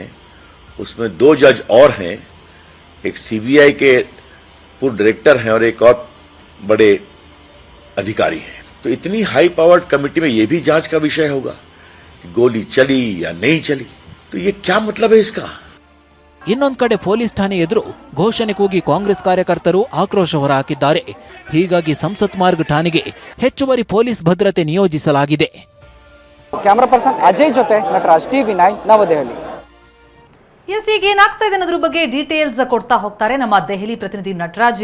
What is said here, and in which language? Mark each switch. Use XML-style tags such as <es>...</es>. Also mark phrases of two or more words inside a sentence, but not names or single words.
<hi>उसमें 2 जज और हैं, एक सीबीआई के पूर्व डायरेक्टर हैं और एक और बड़े अधिकारी हैं। तो इतनी</hi> <en>high powered committee</en> <hi>में यह भी जांच का विषय होगा कि गोली चली या नहीं चली, तो ये क्या मतलब है इसका।</hi> <kn>ಇನ್ನೊಂದು ಕಡೆ ಪೊಲೀಸ್ ಠಾಣೆ ಎದುರು ಘೋಷಣೆ ಕೂಗಿ ಕಾಂಗ್ರೆಸ್ ಕಾರ್ಯಕರ್ತರು ಆಕ್ರೋಶ ಹೊರಹಾಕಿದ್ದಾರೆ. ಹೀಗಾಗಿ ಸಂಸತ್ ಮಾರ್ಗ್ ಠಾಣೆಗೆ ಹೆಚ್ಚುವರಿ ಪೊಲೀಸ್ ಭದ್ರತೆ ನಿಯೋಜಿಸಲಾಗಿದೆ.</kn> <en>camera person</en> <kn>ಅಜಯ್ ಜೊತೆ ನಟರಾಜ್, TV9 ನವದೆಹಲಿ. ಎಸ್, ಈಗ ಏನಾಗ್ತಾ ಇದೆ ಅನ್ನೋದ್ರ ಬಗ್ಗೆ ಡೀಟೇಲ್ಸ್ ಕೊಡ್ತಾ ಹೋಗ್ತಾರೆ ನಮ್ಮ ದೆಹಲಿ ಪ್ರತಿನಿಧಿ ನಟರಾಜ್.</kn>